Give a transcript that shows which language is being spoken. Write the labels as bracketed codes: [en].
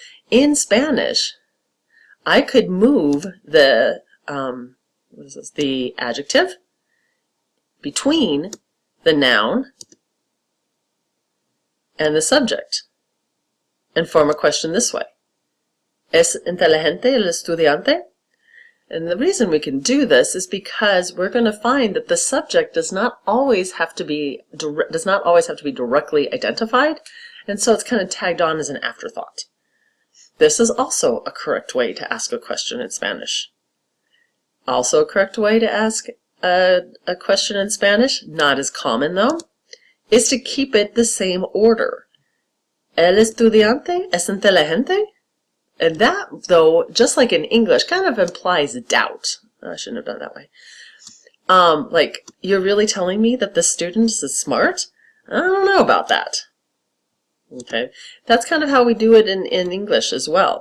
[en] In Spanish, I could move the the adjective between the noun and the subject and form a question this way. [es] ¿Es inteligente el estudiante? [en] And the reason we can do this is because we're going to find that the subject does not always have to be directly identified, and so it's kind of tagged on as an afterthought. This is also a correct way to ask a question in Spanish. Also a correct way to ask a question in Spanish, not as common though, is to keep it the same order. [es] ¿El estudiante es inteligente? [en] And that, though, just like in English, kind of implies doubt. I shouldn't have done it that way. Like, you're really telling me that the student is smart? I don't know about that. Okay, that's kind of how we do it in English as well.